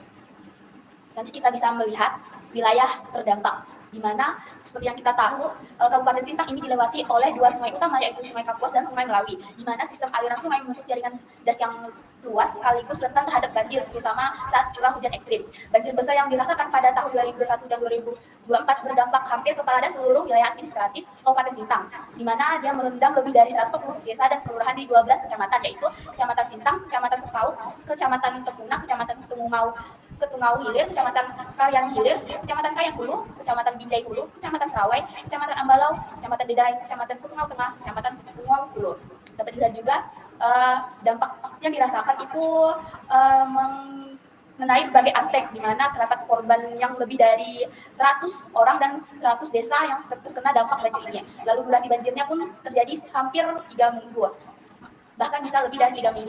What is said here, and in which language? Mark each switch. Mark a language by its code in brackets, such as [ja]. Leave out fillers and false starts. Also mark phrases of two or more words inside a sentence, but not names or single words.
[id] Nanti kita bisa melihat wilayah terdampak, di mana seperti yang kita tahu Kabupaten Sintang ini dilewati oleh 2 sungai utama, yaitu Sungai Kapuas dan Sungai Melawi, di mana sistem aliran sungai membentuk jaringan das yang luas sekaligus rentan terhadap banjir, terutama saat curah hujan ekstrim. Banjir besar yang dirasakan pada tahun 2021 dan 2024 berdampak hampir kepada seluruh wilayah administratif Kabupaten Sintang, di mana dia merendam lebih dari 140 desa dan kelurahan di 12 kecamatan, yaitu Kecamatan Sintang, Kecamatan Sepau, Kecamatan Tekuna, Kecamatan Ketungau Hilir, Kecamatan Karyan Hilir, Kecamatan Kayang Hulu, Kecamatan Binjai Hulu, Kecamatan Serawai, Kecamatan Ambalau, Kecamatan Dedai, Kecamatan Ketungau Tengah, Kecamatan Ketungau Hulu. Dapat dilihat juga dampak yang dirasakan itu mengenai berbagai aspek, di mana terdapat korban yang lebih dari 100 orang dan 100 desa yang terkena dampak banjir ini. Lalu durasi banjirnya pun terjadi hampir 3 minggu, bahkan bisa lebih dari 3 minggu.